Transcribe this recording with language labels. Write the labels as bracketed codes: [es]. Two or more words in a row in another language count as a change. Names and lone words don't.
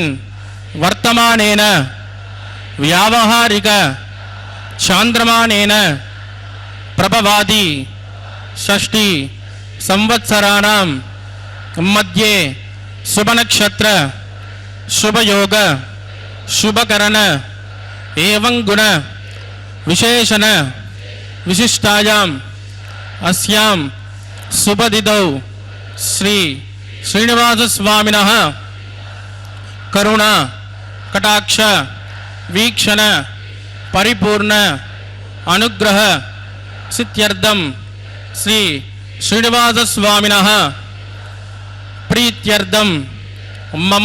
[sa] वर्तमानेन व्यावहारिक चांद्रमानेन प्रभवादि षष्ठी संवत्सराणां मध्ये शुभनक्षत्र शुभयोग शुभकरण एवं गुण विशेषण विशिष्टायां अस्यां शुभदिदौ శ్రీ శ్రీనివాస స్వామినః కరుణ కటాక్ష వీక్షణ పరిపూర్ణ అనుగ్రహ సిద్ధ్యర్థం శ్రీ శ్రీనివాస స్వామినః ప్రీత్యర్థం మమ.